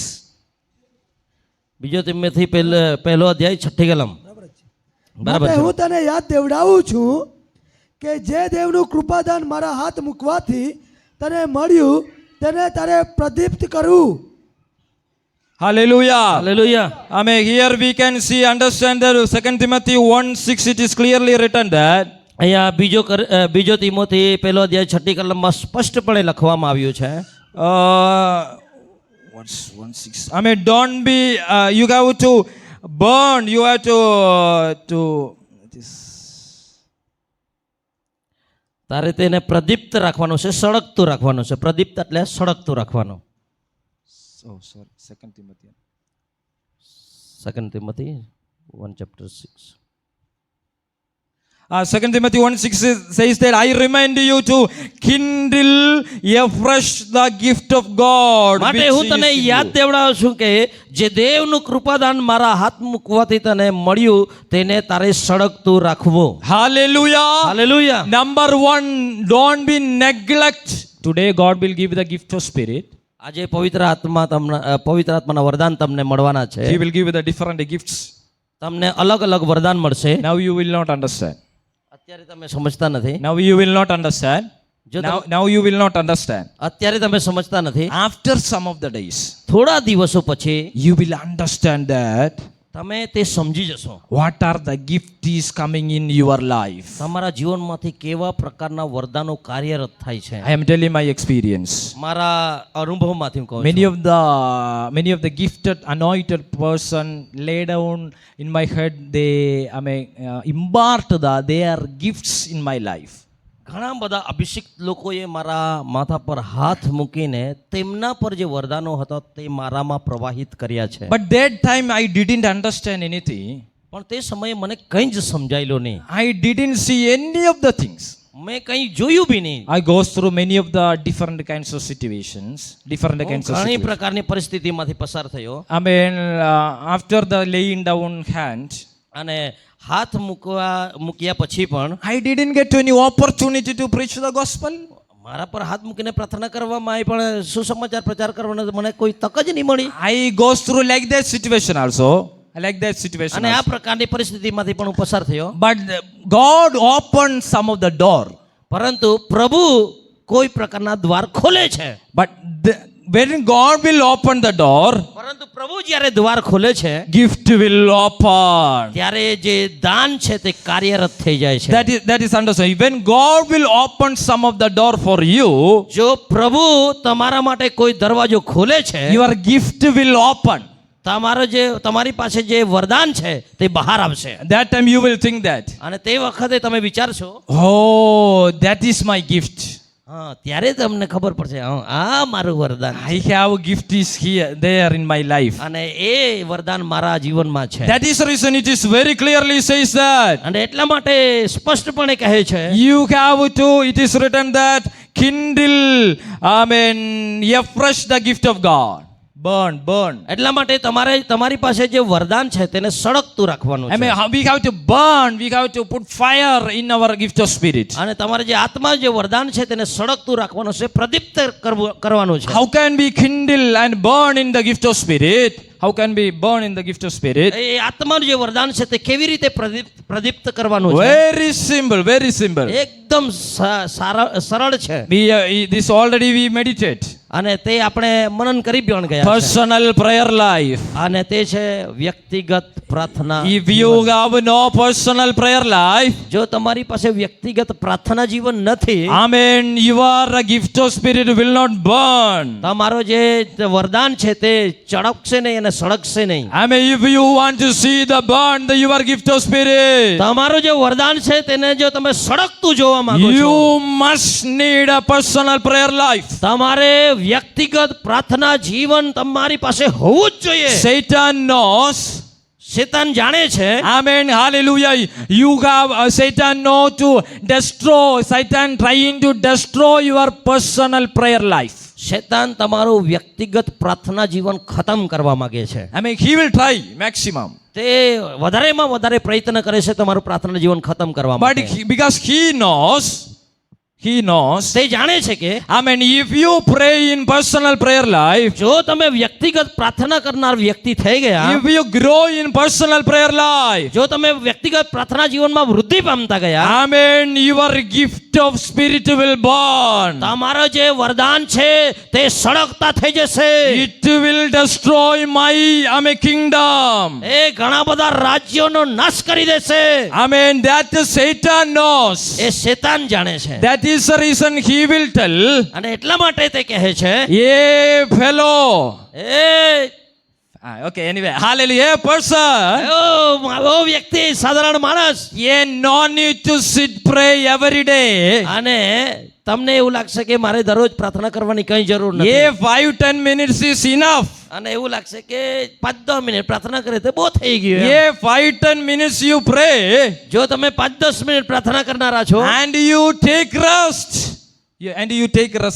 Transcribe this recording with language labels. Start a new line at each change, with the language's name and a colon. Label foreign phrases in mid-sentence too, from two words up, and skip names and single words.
Gujarati: બીજો તિમોથી પહેલો અધ્યાય 6ઠી કલમ. બરાબર માટે છે. હું તને યાદ દેવડાવું છું કે જે દેવનું કૃપાદાન મારા હાથ મૂકવાથી તને મળ્યું તેને તારે પ્રદીપ્ત કરવું.
English: Hallelujah.
Gujarati: હાલેલુયા.
English: Here we can see, understand that 2 Timothy 1:6, it is clearly written that
Gujarati: અહીંયા બીજો તિમોથી પહેલો અધ્યાય 6ઠી કલમમાં સ્પષ્ટપણે લખવામાં આવ્યું છે.
English: what's 1:6? Don't be, you have to burn, you have to this.
Gujarati: તારે તેને પ્રદીપ્ત રાખવાનું છે, સળગતું રાખવાનું છે. પ્રદીપ્ત એટલે સળગતું રાખવાનું.
English: Oh, sorry, 2 Timothy.
Gujarati: 2 તિમોથી 1:6.
English: 2 Timothy 1:6 says that I remind you to kindle afresh the gift of God.
Gujarati: માટે
English: which
Gujarati: હું
English: is
Gujarati: તને
English: in
Gujarati: યાદ
English: you.
Gujarati: દેવડાવું છું કે જે દેવનું કૃપાદાન મારા હાથ મૂકવાથી તને મળ્યું તેને તારે સળગતું રાખવું.
English: Hallelujah.
Gujarati: હાલેલુયા.
English: Number 1, don't be neglect. Today God will give the gift of spirit.
Gujarati: આજે પવિત્ર આત્માના વરદાન તમને મળવાના છે.
English: He will give you the different gifts.
Gujarati: તમને અલગ અલગ વરદાન મળશે.
English: Now you will not understand.
Gujarati: અત્યારે તમે સમજતા નથી.
English: Now you will not understand.
Gujarati: જો
English: Now you will not understand.
Gujarati: અત્યારે તમે સમજતા નથી.
English: After some of the days,
Gujarati: થોડા દિવસો પછી
English: you will understand that
Gujarati: તમે તે સમજી જશો.
English: what are the gift is coming in your life.
Gujarati: તમારા જીવનમાંથી કેવા પ્રકારના વરદાનો કાર્યરત થાય છે.
English: I am telling my experience.
Gujarati: મારા અનુભવમાંથી હું કહું
English: Many
Gujarati: છું.
English: of the gifted, anointed person lay down in my head. They impart their gifts in my life.
Gujarati: ઘણા બધા અભિષિક્ત લોકોએ મારા માથા પર હાથ મૂકીને તેમના પર જે વરદાનો હતા તે મારામાં પ્રવાહિત કર્યા છે.
English: But that time I didn't understand anything.
Gujarati: પણ તે સમયે મને કંઈ જ સમજાયેલો નહીં.
English: I didn't see any of the things.
Gujarati: મેં કંઈ જોયું બી નહીં.
English: I goes through many of the different kinds of situations, different
Gujarati: હું
English: kinds of
Gujarati: ઘણી
English: situations.
Gujarati: પ્રકારની પરિસ્થિતિમાંથી પસાર થયો.
English: After the laying down hand,
Gujarati: અને હાથ મૂક્યા પછી પણ
English: I didn't get any opportunity to preach the gospel.
Gujarati: મારા પર હાથ મૂકીને પ્રાર્થના કરવામાં આવી પણ સુસમાચાર પ્રચાર કરવાનો મને કોઈ તક જ નહીં મળી.
English: I goes through like that situation also. I like that situation
Gujarati: અને આ
English: also.
Gujarati: પ્રકારની પરિસ્થિતિમાંથી પણ હું પસાર થયો.
English: But God opened some of the door.
Gujarati: પરંતુ પ્રભુ કોઈ પ્રકારના દ્વાર ખોલે છે.
English: But when God will open the door,
Gujarati: પરંતુ પ્રભુ જ્યારે દ્વાર ખોલે છે
English: gift will open.
Gujarati: ત્યારે જે દાન છે તે કાર્યરત થઈ જાય છે.
English: That is understood. When God will open some of the door for you,
Gujarati: જો પ્રભુ તમારા માટે કોઈ દરવાજો ખોલે છે
English: your gift will open.
Gujarati: તમારી પાસે જે વરદાન છે તે બહાર આવશે.
English: That time you will think that,
Gujarati: અને તે વખતે તમે વિચારશો
English: oh, that is my gift.
Gujarati: ત્યારે તમને ખબર પડશે આ મારું વરદાન.
English: I have gift is there in my life.
Gujarati: અને એ વરદાન મારા જીવનમાં છે.
English: That is the reason it is very clearly says that
Gujarati: અને એટલા માટે સ્પષ્ટપણે કહે છે
English: you have to, it is written that kindle, afresh the gift of God. burn.
Gujarati: એટલા માટે તમારી પાસે જે વરદાન છે તેને સળગતું રાખવાનું
English: I mean,
Gujarati: છે
English: we have to burn, we have to put fire in our gift of spirit.
Gujarati: અને તમારે જે આત્મા જે વરદાન છે તેને સળગતું રાખવાનું છે, પ્રદીપ્ત કરવાનું છે.
English: How can we kindle and burn in the gift of spirit? How can we burn in the gift of spirit?
Gujarati: એ આત્માનું જે વરદાન છે તે કેવી રીતે પ્રદીપ્ત કરવાનું છે?
English: Very simple, very simple.
Gujarati: એકદમ સરળ છે
English: This already we meditate.
Gujarati: અને તે આપણે મનન કરી પણ ગયા છે.
English: Personal prayer life.
Gujarati: અને તે છે વ્યક્તિગત પ્રાર્થના.
English: If you have no personal prayer life,
Gujarati: જો તમારી પાસે વ્યક્તિગત પ્રાર્થના જીવન નથી,
English: amen, your gift of spirit will not burn.
Gujarati: તમારો જે વરદાન છે તે ચળકશે નહીં અને સળગશે નહીં.
English: I mean, if you want to see the burn, your gift of spirit,
Gujarati: તમારું જે વરદાન છે તેને જો તમે સળગતું જોવા માંગો છો,
English: you must need a personal prayer life.
Gujarati: તમારે વ્યક્તિગત પ્રાર્થના જીવન તમારી પાસે હોવું જ જોઈએ.
English: Satan knows.
Gujarati: શેતાન જાણે છે.
English: Amen. Hallelujah. You have Satan know to destroy. Satan trying to destroy your personal prayer life.
Gujarati: શેતાન તમારું વ્યક્તિગત પ્રાર્થના જીવન ખતમ કરવા માંગે છે.
English: I mean, he will try maximum.
Gujarati: તે વધારેમાં વધારે પ્રયત્ન કરે છે તમારું પ્રાર્થના જીવન ખતમ કરવા
English: But
Gujarati: માટે.
English: because he knows,
Gujarati: તે જાણે છે કે
English: I mean, if you pray in personal prayer life,
Gujarati: જો તમે વ્યક્તિગત પ્રાર્થના કરનાર વ્યક્તિ થઈ ગયા,
English: if you grow in personal prayer life,
Gujarati: જો તમે વ્યક્તિગત પ્રાર્થના જીવનમાં વૃદ્ધિ પામતા ગયા,
English: I mean, your gift of spirit will burn.
Gujarati: તમારો જે વરદાન છે તે સળગતા થઈ જશે.
English: It will destroy my kingdom.
Gujarati: એ ઘણા બધા રાજ્યોનો નાશ કરી દેશે.
English: I mean, that Satan knows.
Gujarati: એ શેતાન જાણે છે.
English: That is the reason he will tell,
Gujarati: અને એટલા માટે તે કહે છે,
English: yeah, fellow.
Gujarati: એ
English: Okay, anyway, hallelujah, person.
Gujarati: ઓ વ્યક્તિ, સાધારણ માણસ,
English: Yeah, no need to sit pray every day.
Gujarati: અને તમને એવું લાગશે કે મારે દરરોજ પ્રાર્થના કરવાની કઈ જરૂર નથી.
English: Yeah, 5-10 minutes is enough.
Gujarati: અને એવું લાગશે કે 5-10 મિનિટ પ્રાર્થના કરે તો બહુ થઈ ગયું.
English: Yeah, 5-10 minutes you pray
Gujarati: જો તમે 5-10 મિનિટ પ્રાર્થના કરનારા છો
English: and you take rest. Yeah, and you take rest.